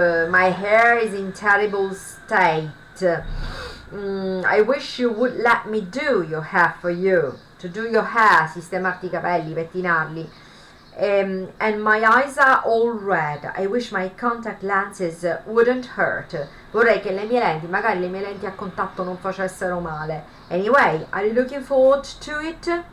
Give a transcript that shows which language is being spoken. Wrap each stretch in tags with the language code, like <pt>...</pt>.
<en>My hair is in terrible state. I wish you would let me do your hair for you. To do your hair,</en> <it>sistemarti i capelli, pettinarli.</it> <en>And my eyes are all red. I wish my contact lenses wouldn't hurt.</en> <it>Vorrei che le mie lenti, magari le mie lenti a contatto non facessero male.</it> <en>Anyway, are you looking forward to it?</en>